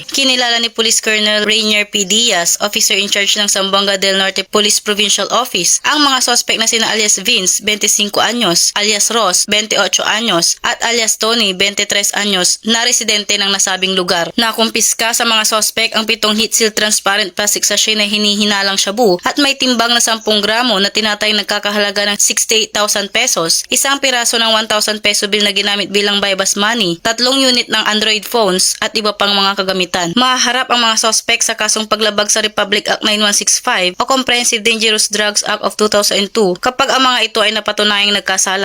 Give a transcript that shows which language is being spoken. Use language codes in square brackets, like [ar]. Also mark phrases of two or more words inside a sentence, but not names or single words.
[tl] Kinilala ni Police Colonel Rainier P. Diaz, [en] officer in charge [tl] ng Zamboanga del Norte Police Provincial Office, ang mga sospek na sina alias Vince, 25 anyos, alias Ross, 28 anyos, at alias Tony, 23 anyos, na residente ng nasabing lugar. Nakumpiska sa mga sospek ang 7 [en] heat-seal transparent plastic sachet [tl] na hinihinalang shabu at may timbang na 10 gramo na tinatayang nagkakahalaga ng 68,000 pesos, isang piraso ng 1,000 peso bill na ginamit bilang [en] bypass money, [tl] 3 unit ng [en] Android phones [tl] at iba pang mga kagamitan. Mahaharap ang mga sospek sa kasong paglabag sa Republic Act 9165 o Comprehensive Dangerous Drugs Act of 2002 kapag ang mga ito ay napatunayang nagkasala.